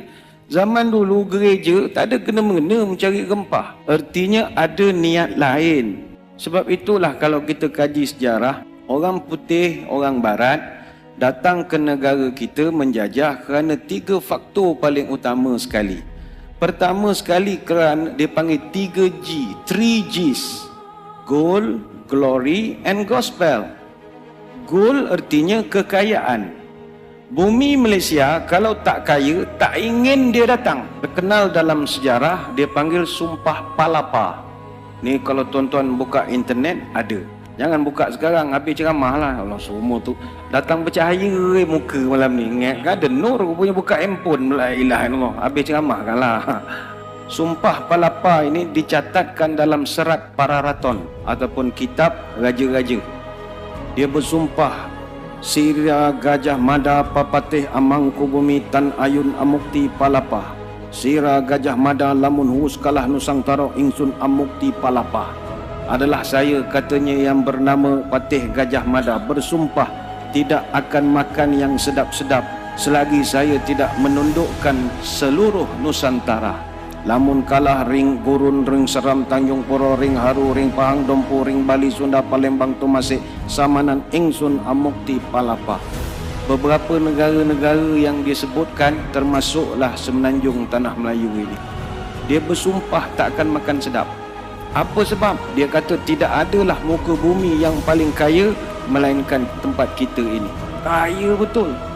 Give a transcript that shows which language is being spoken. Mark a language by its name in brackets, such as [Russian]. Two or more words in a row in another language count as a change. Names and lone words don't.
[Malay] Zaman dulu gereja tak ada kena-mengena mencari rempah. Artinya ada niat lain. Sebab itulah kalau kita kaji sejarah, orang putih, orang barat datang ke negara kita menjajah kerana 3 faktor paling utama sekali. Pertama sekali kerana dia panggil 3G, 3Gs. [English] Gold, glory and gospel. [Malay] Gold artinya kekayaan. Bumi Malaysia kalau tak kaya, tak ingin dia datang. Terkenal dalam sejarah, dia panggil Sumpah Palapa. Ni kalau tuan-tuan buka internet ada. Jangan buka sekarang, habis ceramah lah. Allah, semua tu datang bercahaya muka malam ni. Ingat kan ada nur, punya buka handphone. [Arabic] لا إله إلا الله, [Malay] habis ceramah kan lah. Sumpah Palapa ini dicatatkan dalam serat Pararaton ataupun kitab Raja-Raja. Dia bersumpah, [Kawi] Sira Gajah Mada Papatih Amangku Bumi Tan Ayun Amukti Palapa. Sira Gajah Mada lamun hus kalah Nusantara ingsun Amukti Palapa. [Malay] Adalah saya, katanya, yang bernama Patih Gajah Mada, bersumpah tidak akan makan yang sedap-sedap selagi saya tidak menundukkan seluruh Nusantara. [Kawi] Lamun kalah ring Gurun, ring Seram, Tanjung Puro, ring Haru, ring Pahang, Dompu, ring Bali, Sunda, Palembang, Tumasik, Samanan, ingsun Amukti Palapa. [Malay] Beberapa negara-negara yang disebutkan termasuklah Semenanjung Tanah Melayu ini. Dia bersumpah tak akan makan sedap. Apa sebab? Dia kata tidak adalah muka bumi yang paling kaya melainkan tempat kita ini. Kaya betul.